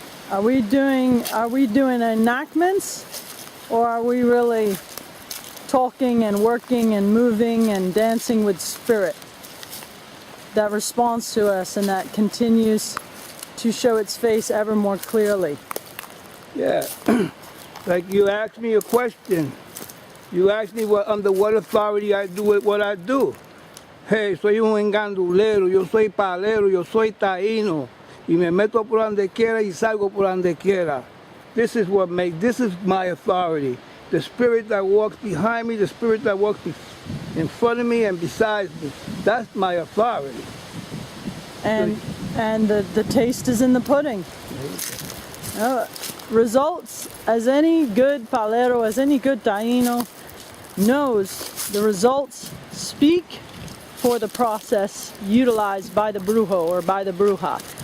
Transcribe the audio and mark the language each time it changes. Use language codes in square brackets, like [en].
[en] Are we doing enactments, or are we really talking and working and moving and dancing with spirit that responds to us and that continues to show its face ever more clearly? Yeah. Like you asked me a question. You asked me under what authority I do what I do. [es] Hey, soy un engandulero, yo soy palero, yo soy taíno, y me meto por donde quiera y salgo por donde quiera. [en] This is my authority. The spirit that walks behind me, the spirit that walks in front of me and beside me, that's my authority. And the taste is in the pudding. Results, as any good palero, as any good taíno knows, the results speak for the process utilized by the brujo or by the bruja.